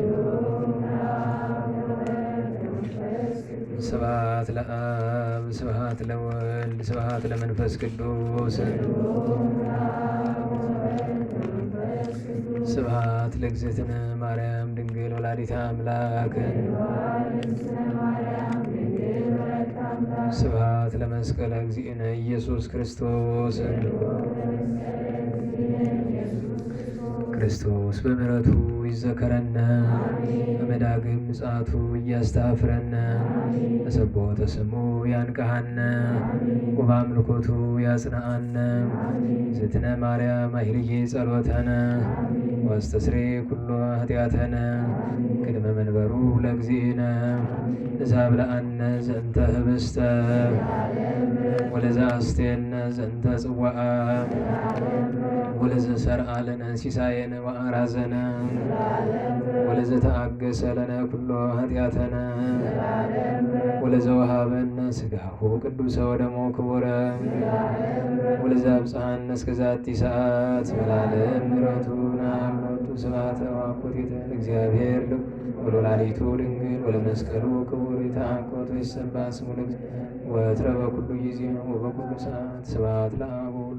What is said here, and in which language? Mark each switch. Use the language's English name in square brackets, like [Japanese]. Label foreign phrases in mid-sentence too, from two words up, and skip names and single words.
[Geez] ስብሐት ለአብ ስብሐት ለወልድ ስብሐት ለመንፈስ ቅዱስ ስብሐት ለእግዝእትነ ማርያም ድንግል ወላዲተ አምላክ ስብሐት ለመስቀለ እግዚእነ ኢየሱስ ክርስቶስ ክርስቶስ በምሕረቱ ይዘከረነ በመዳግም ምጽአቱ እያስተፍረነ በሰቦተ ስሙ ያንቀሐነ ወበአምልኮቱ ያጽንዓነ እግዝእትነ ማርያም አይልዬ ጸሎተነ ወአስተስርይ ኩሎ ኃጢአተነ ቅድመ መንበሩ ለእግዚእነ እዛብለአነ ዘንተ ህብስተ ወለዘአስቴነ ዘንተ ጽዋዓ ወለዘሰርዓ ለነ ሲሳየነ ወአራዘነ ወለዘተአገሰ ለነ ኩሎ ኃጢአተነ ወለዘወሃበነ ሥጋሁ ቅዱሰ ወደሞ ክቡረ ወለዘአብጽሐነ እስከ ዛቲ ሰዓት ወለዓለም ምሕረቱ ናምኖቱ ስብሐተ ወአኮቴተ እግዚአብሔር ወለወላዲቱ ድንግል ወለመስቀሉ ክቡር ይትሐቆቱ ይሰብሐ ስሙ ወትረ በኩሉ ጊዜ ወበኩሉ ሰዓት ስብሐት ለአብ